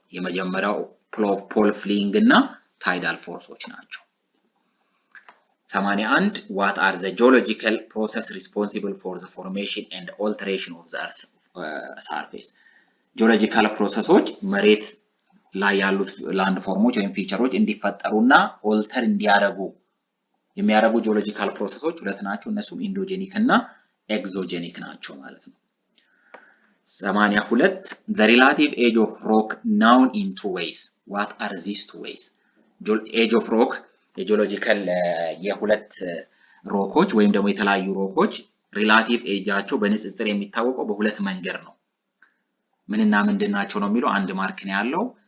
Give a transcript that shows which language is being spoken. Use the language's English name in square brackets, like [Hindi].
[Amharic] የመጀመሪያው ፖል ፍሊንግ እና ታይዳል ፎርሶች ናቸው። [English] 81 What are the geological processes responsible for the formation and alteration of the earth's surface? [Amharic] ጂኦሎጂካል ፕሮሰሶች መሬት ላይ ያሉት ላንድ ፎርሞች ወይም ፊቸሮች እንዲፈጠሩና ኦልተር እንዲያደርጉ የሚያደርጉ ጂኦሎጂካል ፕሮሰሶች ሁለት ናቸው። እነሱም ኢንዶጄኒክ እና ኤግዞጄኒክ ናቸው ማለት ነው። 82 [English] The relative age of rock known in 2 ways. What are these 2 ways? [Amharic] age of rock የጂኦሎጂካል የሁለት ሮኮች ወይም ደግሞ የተለያዩ ሮኮች ሪላቲቭ ኤጃቸው በንጽጽር የሚታወቀው በሁለት መንገድ ነው። ምንና ምንድናቸው ነው የሚለው አንድ ማርክ ነው ያለው።